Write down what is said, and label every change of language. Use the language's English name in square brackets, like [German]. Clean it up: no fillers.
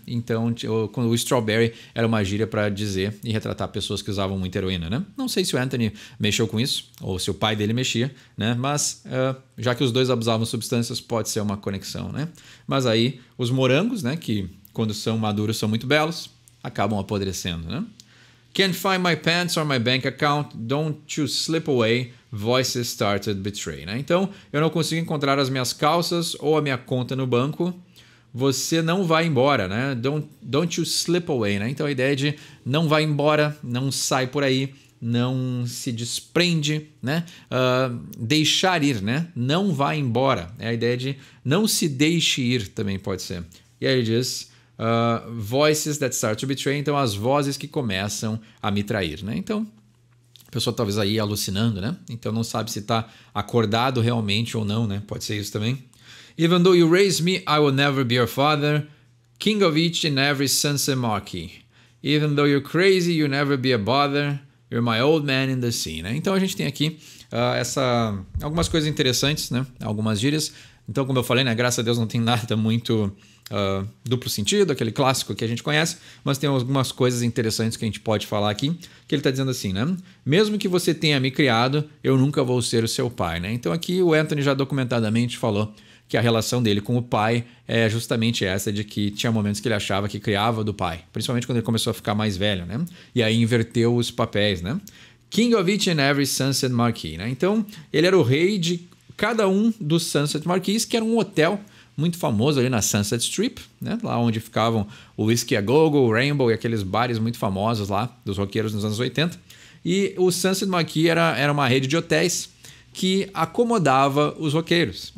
[Portuguese] Então, o strawberry era uma gíria para dizer e retratar pessoas que usavam muita heroína, né? Não sei se o Anthony mexeu com isso ou se o pai dele mexia, né? Mas, já que os dois abusavam de substâncias, pode ser uma conexão, né? Mas aí, os morangos, né? Que quando são maduros são muito belos, acabam apodrecendo, né? [English] Can't find my pants or my bank account, don't you slip away, voices started betray, né? [Portuguese] Então, eu não consigo encontrar as minhas calças ou a minha conta no banco, você não vai embora, né? [English] Don't you slip away, [Portuguese] né? Então, a ideia de não vai embora, não sai por aí, não se desprende, né? Deixar ir, né? Não vai embora. É a ideia de não se deixe ir também pode ser. E aí ele diz... [English] voices that start to betray, [Portuguese] então as vozes que começam a me trair, né? Então, a pessoa talvez aí alucinando, né? Então não sabe se está acordado realmente ou não, né? Pode ser isso também. [English] Even though you raised me, I will never be your father. King of each and every sunset marquee. Even though you're crazy, you'll never be a bother. You're my old man in the sea, né? [Portuguese] Então a gente tem aqui algumas coisas interessantes, né? Algumas gírias. Então, como eu falei, né? Graças a Deus não tem nada muito duplo sentido, aquele clássico que a gente conhece, mas tem algumas coisas interessantes que a gente pode falar aqui, que ele está dizendo assim, né? Mesmo que você tenha me criado, eu nunca vou ser o seu pai, né? Então aqui o Anthony já documentadamente falou que a relação dele com o pai é justamente essa, de que tinha momentos que ele achava que criava do pai, principalmente quando ele começou a ficar mais velho, né? E aí inverteu os papéis, né? [English] King of each and every sunset marquee, né? [Portuguese] Então ele era o rei de cada um dos Sunset Marquees, que era um hotel muito famoso ali na Sunset Strip, né? Lá onde ficavam o Whiskey a Go-Go, o Rainbow e aqueles bares muito famosos lá dos roqueiros nos anos 80. E o Sunset Marquee era uma rede de hotéis que acomodava os roqueiros.